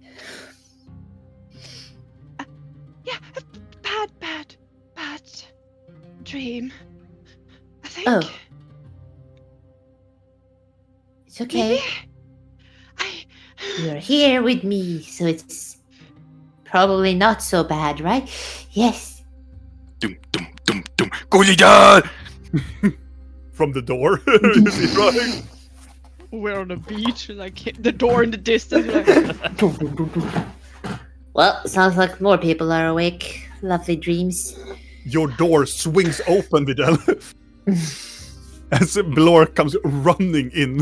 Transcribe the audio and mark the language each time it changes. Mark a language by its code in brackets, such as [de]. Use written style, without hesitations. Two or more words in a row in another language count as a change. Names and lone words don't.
[en] Yeah, a bad dream. I think. Oh. It's okay. Maybe. You're here with me, so it's probably not so bad, right? Yes. Dum dum dum dum. Gulligar! From the door. You see running. We're on a beach, like hit the door in the distance. Like, Well, sounds like more people are awake. Lovely dreams. Your door swings open, Vidal. As Blork comes running in.